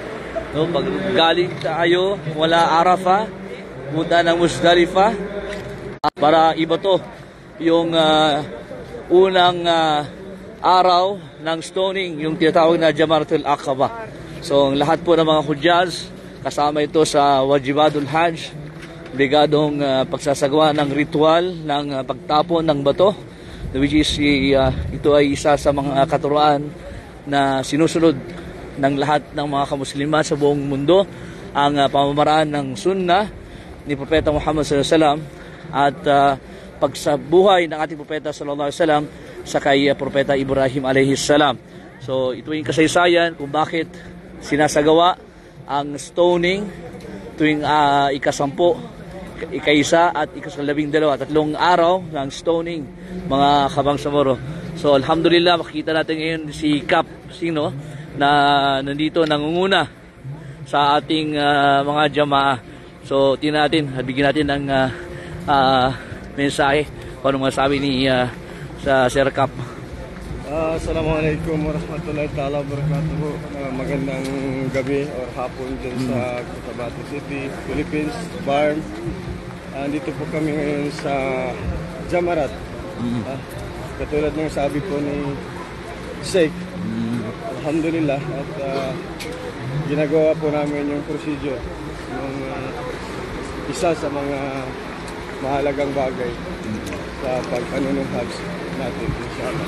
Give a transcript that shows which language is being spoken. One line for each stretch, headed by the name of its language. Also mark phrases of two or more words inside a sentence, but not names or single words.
Filipino: No, pag galing tayo wala Arafah, punta ng Muzdalifah para ibato yung unang araw ng stoning, yung tinatawag na Jamaratul Aqaba. So lahat po ng mga Hujjaz, kasama ito sa
Arabic: واجبات الحج,
Filipino: obligadong pagsasagawa ng ritual ng pagtapon ng bato,
English: which is
Filipino: ito ay isa sa mga katuruan na sinusunod ng lahat ng mga kamusliman sa buong mundo, ang pamamaraan ng sunnah ni Propeta Muhammad
Arabic: صلى الله عليه وسلم
Filipino: at pagsabuhay ng ating Propeta
Arabic: صلى الله عليه وسلم
Filipino: sa kay Propeta Ibrahim
Arabic: عليه السلام.
Filipino: So ito yung kasaysayan kung bakit sinasagawa ang stoning tuwing ika-10, ika-1 at ika-12, 3 araw ng stoning, mga Kabangsamoro. So alhamdulillah, makikita natin ngayon si Kap Sino na nandito nangunguna sa ating mga jamaa. So tingnan natin, bigyan natin ng mensahe kung ano masabi ni sa Sir Kap.
Arabic: السلام عليكم ورحمة الله تعالى وبركاته.
Filipino: Magandang gabi or hapon dyan sa Cotabato City, Philippines, Barm. Dito po kami ngayon sa Jamarat. Katulad ng sabi po ni Sheikh, alhamdulillah, at ginagawa po namin yung procedure ng isa sa mga mahalagang bagay sa pag-Hajj natin, inshallah.